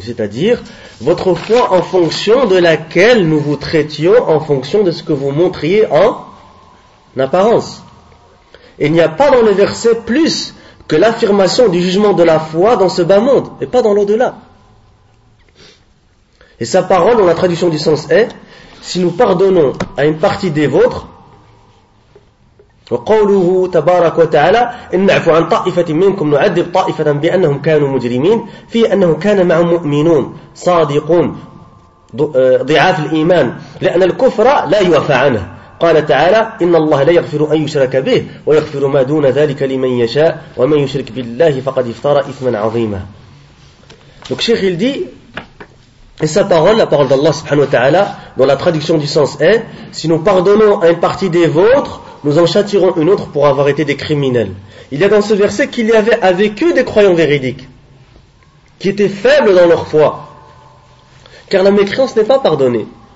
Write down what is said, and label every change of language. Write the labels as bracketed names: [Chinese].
[French] C'est-à-dire, votre foi en fonction de laquelle nous vous traitions, en fonction de ce que vous montriez en apparence. Il n'y a pas dans le verset plus que l'affirmation du jugement de la foi dans ce bas monde et pas dans l'au-delà. Et sa parole dans la traduction du sens est: si nous pardonnons à une partie des vôtres, [Arabic] وقوله تبارك وتعالى إن عفوا عن طائفة منكم نعذب طائفة بأنهم كانوا مجرمين في أنه كان معهم مؤمنون صادقون ضعاف الإيمان لأن الكفر لا يوفى عنه. قال تعالى إن الله لا يغفر أن يشرك به ويغفر ما دون ذلك لمن يشاء ومن يشرك بالله فقد افترى إثما عظيما. [French] Donc Cheikh il dit, et sa parole, la parole d'Allah [Arabic] subhanahu wa ta'ala, [French] dans la traduction du sens est: si nous pardonnons à une partie des vôtres, nous en châtirons une autre pour avoir été des criminels. Il y a dans ce verset qu'il y avait avec eux des croyants véridiques, qui étaient faibles dans leur foi, car la mécréance n'est pas pardonnée.